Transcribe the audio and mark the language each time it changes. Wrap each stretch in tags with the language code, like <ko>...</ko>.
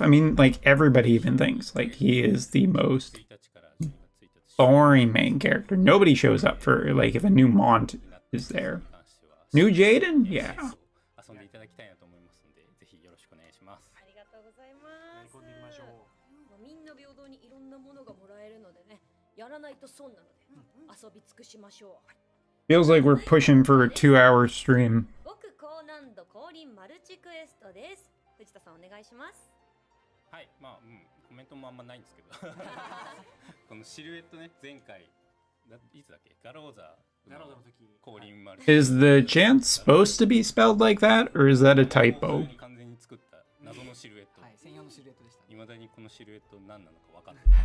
<en>I mean, like, everybody even thinks, like, he is the most boring main character. Nobody shows up for, like, if a new Mont is there. New Jaden? Yeah.</en> <ja>遊んでいただきたいなと思いますので、ぜひよろしくお願いします。ありがとうございます。みんな平等にいろんなものがもらえるのでね、やらないと損なので、遊び尽くしましょう。</ja> <en>Feels like we're pushing for a 2-hour stream.</en> <ja>極高難度降臨マルチクエストです。藤田さんお願いします。はい、まあ、コメントもあんまないんですけど、このシルエットね、前回いつだっけ、ガローザの降臨マルチ。</ja> <en>Is the chant supposed to be spelled like that, or is that a typo?</en> <ja>完全に作った謎のシルエット。はい、専用のシルエットでした。未だにこのシルエット何なのか分かんない。</ja>